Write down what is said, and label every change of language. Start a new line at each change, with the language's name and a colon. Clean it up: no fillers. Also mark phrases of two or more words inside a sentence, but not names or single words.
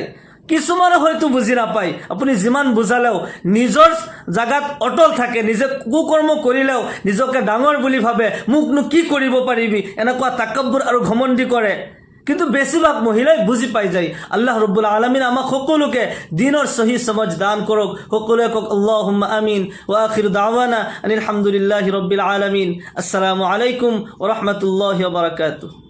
Assamese: কিছুমানে হয়তো বুজি নাপায়, আপুনি যিমান বুজালেও নিজৰ জাগাত অটল থাকে, নিজে কুকৰ্ম কৰিলেও নিজকে ডাঙৰ বুলি ভাবে, মোকনো কি কৰিব পাৰিবি, এনেকুৱা তাকাব্বুৰ আৰু ঘমণ্ডি কৰে। কিন্তু বেছিভাগ মহিলাই বুজি পাই যায়।
Arabic: الله رب العالمين
Assamese: আমাক সকলোকে দিনৰ
Urdu: صحیح سمجھ
Assamese: দান কৰক। সকলোৱে কওক
Arabic: اللهم آمين. وآخر دعوانا أن الحمد لله رب العالمين. السلام عليكم ورحمة الله وبركاته.